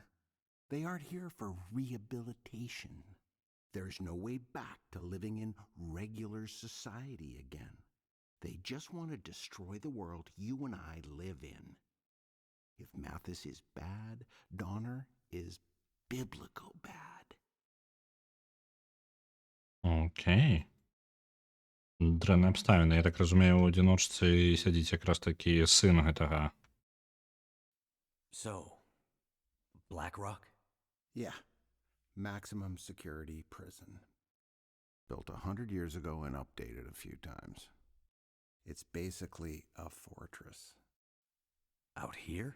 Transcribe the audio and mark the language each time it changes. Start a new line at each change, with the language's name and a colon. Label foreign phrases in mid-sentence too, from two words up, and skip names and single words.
English: They aren't here for rehabilitation. There's no way back to living in regular society again. They just want to destroy the world you and I live in. If Mathis is bad, Donner is biblical bad.
Belarusian: Окей. Дрэнныя абставіны. Я так разумею, у адзіночцы сядзіць якраз такі сын гэтага.
English: So, Black Rock? Yeah. Maximum security prison. Built 100 years ago and updated a few times. It's basically a fortress. Out here?